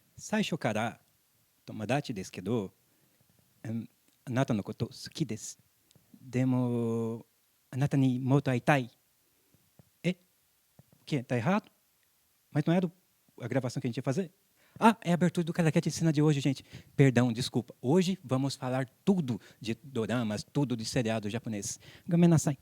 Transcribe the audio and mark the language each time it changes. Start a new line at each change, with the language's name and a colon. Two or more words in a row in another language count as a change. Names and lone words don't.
Japanese: 最初から友達ですけど、あなたのこと好きです。でも、あなたにもっと会いたい.
Portuguese: É? O quê? Tá errado? Mas não era a gravação que a gente ia fazer? Ah, é a abertura do Caraquete Cena de hoje, gente. Perdão, desculpa. Hoje vamos falar tudo de doramas, tudo de seriado japonês. Gomenasai.